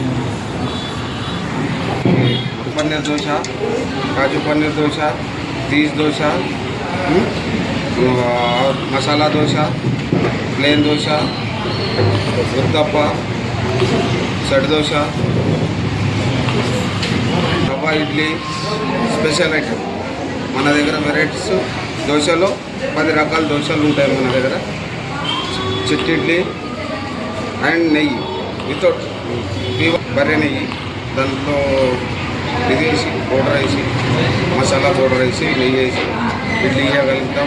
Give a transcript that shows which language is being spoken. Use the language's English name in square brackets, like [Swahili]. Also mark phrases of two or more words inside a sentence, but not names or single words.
[Hindi] पनीर डोसा, काजू पनीर डोसा, चीज डोसा और मसाला डोसा, प्लेन डोसा, उत्तप्पा, सेट डोसा, रवा इडली, [English] special item. [Telugu] మన దగ్గర వెరైటీస్ దోశలో 10 రకాల దోశలు ఉంటాయి మన దగ్గర. చిట్టి ఇడ్లీ అండ్ నెయ్యి వితౌట్ బర్రె నెయ్యి, దాంట్లో ఇది వేసి పౌడర్ వేసి, మసాలా పౌడర్ వేసి, నెయ్యి వేసి ఇడ్లీ వేయగలుగుతాం.